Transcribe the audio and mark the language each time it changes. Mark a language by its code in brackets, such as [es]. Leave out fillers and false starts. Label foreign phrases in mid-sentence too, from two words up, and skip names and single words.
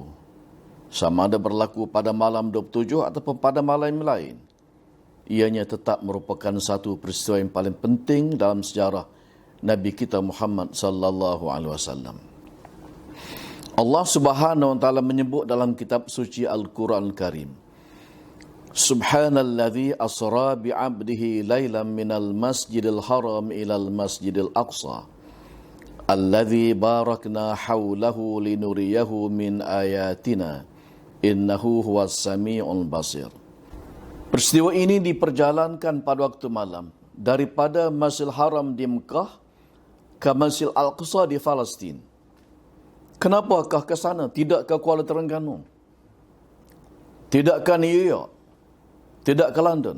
[ms] Sama ada berlaku pada malam 27 ataupun pada malam yang lain, ianya tetap merupakan satu peristiwa yang paling penting dalam sejarah Nabi kita Muhammad [ar] صلى الله عليه وسلم. الله سبحانه وتعالى [ms] menyebut dalam kitab suci Al-Quran Karim, [ar] سبحان الذي أسرى بعبده ليلا من المسجد الحرام إلى المسجد الأقصى الذي باركنا حوله لنريه من آياتنا إنه هو السميع البصير. [ms] Peristiwa ini diperjalankan pada waktu malam daripada Masjidil Haram di Mekah ke Masjidil Al-Aqsa di Palestin. Kenapakah ke sana? Tidak ke Kuala Terengganu, tidak ke New York, tidak ke London.